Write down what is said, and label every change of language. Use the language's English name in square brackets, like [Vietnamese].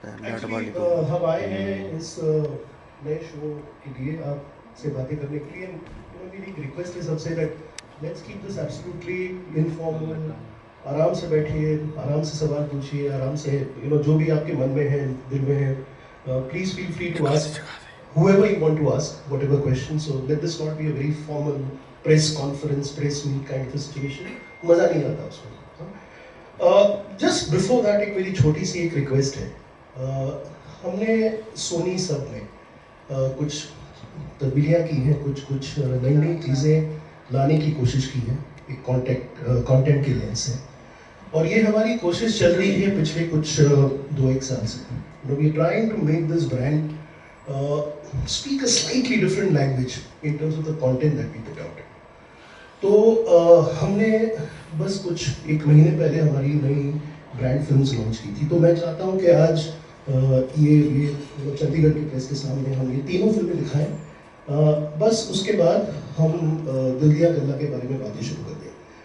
[Hindi] Actually हम आए हैं इस नए शो के लिए आपसे बातें करने के लिए। मेरी रिक्वेस्ट है सबसे [English] That let's keep this absolutely informal. [Hindi] आराम से बैठिए, आराम से सवाल पूछिए, आराम से जो भी आपके मन में है, दिल में है, [English] Please feel free to ask whoever you want to ask whatever question. So let this not be a very formal press conference, press meet kind of a situation. [Hindi] मजा नहीं आता उसमें। [English] just before that [Hindi] एक मेरी छोटी सी एक request है। हमने सोनी सब में कुछ तब्दीलियाँ की हैं, कुछ नई नई चीज़ें लाने की कोशिश की है एक कंटेंट के लेंस से, और ये हमारी कोशिश चल रही है पिछले कुछ 2-1 साल से। [English] We are trying to make this brand speak a slightly different language in terms of the content that we put out. [Hindi] तो हमने बस कुछ 1 महीने पहले हमारी नई ब्रांड फिल्म्स लॉन्च की थी। तो मैं चाहता हूँ कि आज ये चंडीगढ़ की प्रेस के सामने हम ये तीनों फिल्में दिखाएं। बस उसके बाद हम दिल दिया गल्ला के बारे में बातें शुरू कर दें।